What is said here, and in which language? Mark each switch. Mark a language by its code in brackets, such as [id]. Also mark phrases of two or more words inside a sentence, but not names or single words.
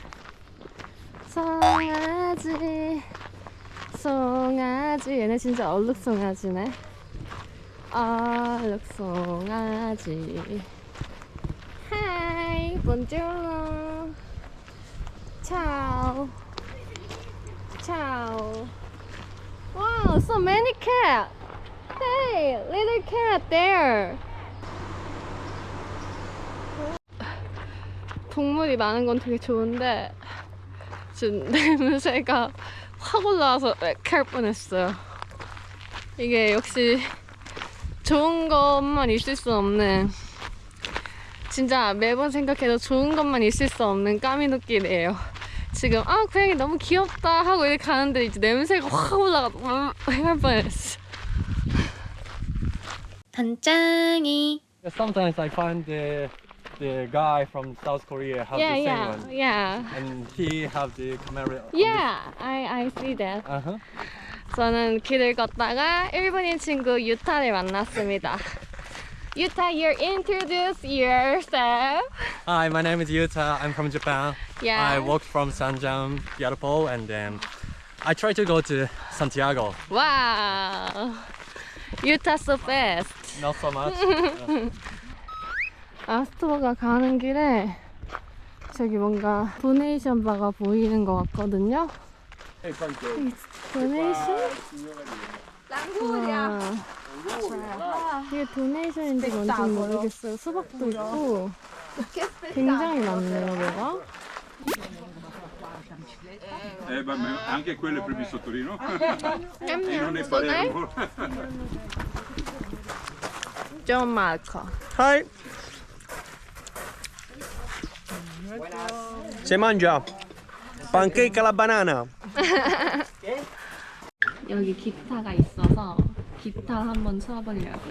[ko] 송아지 송아지 얘네 진짜 얼룩송아지네. 얼룩송아지. [it] 하이 본주로 ciao ciao. [en] Wow, so many cats. Hey, little cat there. [ko] 동물이 많은 건 되게 좋은데 지금 냄새가 확 올라와서 할 뻔했어요. 이게 역시 좋은 것만 있을 수 없는, 진짜 매번 생각해도 좋은 것만 있을 수 없는 까미눈길이에요. 지금 고양이 너무 귀엽다 하고 이렇게 가는데 이제 냄새가 확 올라가서 할 뻔했어. 단짱이. [en] Sometimes I find the guy from South Korea have the same one, yeah. and he have the camera. Yeah, I see that. Uh-huh. [ko] 저는 길을 걷다가 일본인 친구 유타를 만났습니다. 유타, [en] you introduce yourself. Hi, my name is Yuta. I'm from Japan. Yeah. I walked from Sanjam, Yarpo, and then I try to go to Santiago. Wow, 유타 so fast. Not so much. [ko] 아스트로가 가는 길에 저기 뭔가 도네이션 바가 보이는 것 같거든요. 도네이션? 와, 이게 도네이션인지 뭔지 모르겠어요. 수박도 있고 굉장히 많네요, 뭐가. [it] Ma anche quello è previsto a Torino? E non è [ko] 냠냠. Palermo. 좀 많고. [en] Hi. [it] Si mangia pancake alla banana. [ko] 여기 기타가 있어서 기타 한번 쳐보려고요.